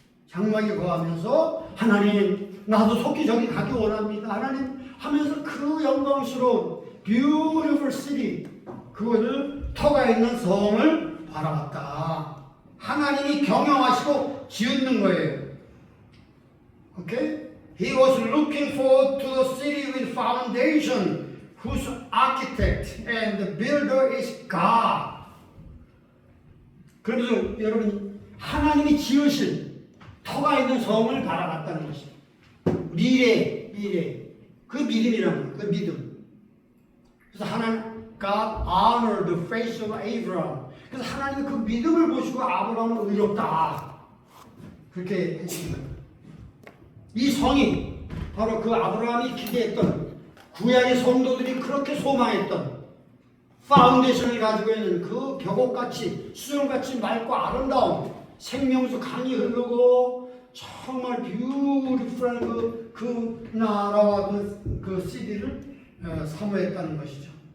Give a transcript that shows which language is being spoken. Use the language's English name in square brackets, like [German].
[Korean] 장막에 거하면서 하나님, 나도 속히 저기 가기 원합니다. 하나님 하면서 그 영광스러운 [English] beautiful city, [Korean] 그것을 터가 있는 성을 바라봤다. 하나님이 경영하시고 지은 거예요. 오케이? [English] He was looking forward to the city with foundation, whose architect and the builder is God. [Korean] 그래서 여러분, 하나님이 지으실 터가 있는 성을 바라봤다는 것이에요. 미래. 그 믿음이라는 거예요. 그 믿음. 그래서 하나님, [English] God honored the faith of Abraham. [Korean] 그래서 하나님이 그 믿음을 보시고 아브라함은 의롭다. 그렇게 했습니다. 이 성이 바로 그 아브라함이 기대했던, 구약의 성도들이 그렇게 소망했던 파운데이션을 가지고 있는 그 벽옥같이 수정같이 맑고 아름다운 생명수 강이 흐르고 정말 뷰티풀한 그 나라와 그 CD를 사모했다는 것이죠.